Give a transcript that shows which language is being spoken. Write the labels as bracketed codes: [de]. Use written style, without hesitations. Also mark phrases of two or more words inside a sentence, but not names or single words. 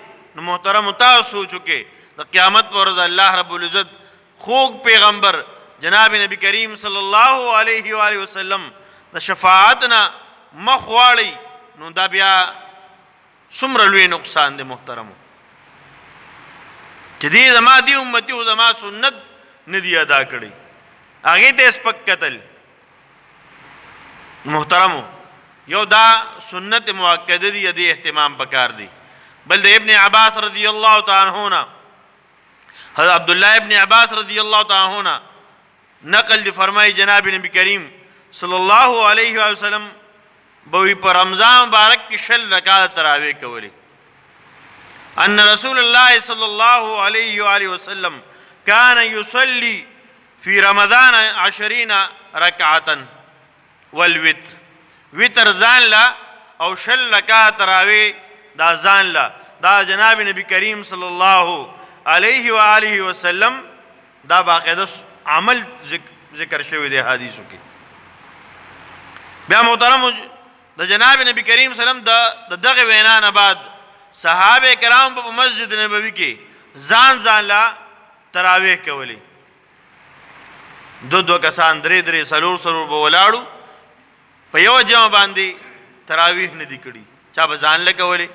[ps] نو محترم تاسو سوچ وکړئ د قیامت پر ورځ الله رب العزت خوږ پیغمبر جناب نبی کریم [ar] صلی الله علیه و آله وسلم [ps] د شفاعت نه مخ واړئ، نو دا بیا څومره لوی نقصان دی محترمو چې دې زما دې امتي او زما سنت نه دی ادا کړی، هغې ته یې سپک کتل. محترمو یو دا سنت مؤکده دی، دې اهتمام پکار دی. بل د ابن عباس [ar] رضی الله تعالی عنہ [ps] نه، حضرت عبداللہ ابن عباس [ar] رضی اللہ تعالی عنہ [ps] نقل دی فرمائی جناب نبی کریم [ar] صلی اللہ علیہ وسلم [ps] بوی پر رمضان مبارک کی شل رکعت تراویح کولی. [ar] ان رسول اللہ صلی اللہ علیہ وآلہ وسلم کان یصلی فی رمضان 20 رکعتا والوتر، [ps] وتر ځان لا او شل رکعت تراویح دا ځان لا. دا جناب نبی کریم [ar] صلی اللہ علیہ وآلہ وسلم [ps] دا باقاعدہ عمل ذکر شوی دی حدیثو کی. بیا محترم د جناب نبی کریم [ar] صلی اللہ علیہ وسلم [ps] د دغه وینا نه بعد صحابه کرام په مسجد نبوی کې ځان ځان لا تراویح کولی. دو کسان درې سلور به ولاړو په یو جمع باندې تراویح نه دی کړي، چا به ځان له کولی.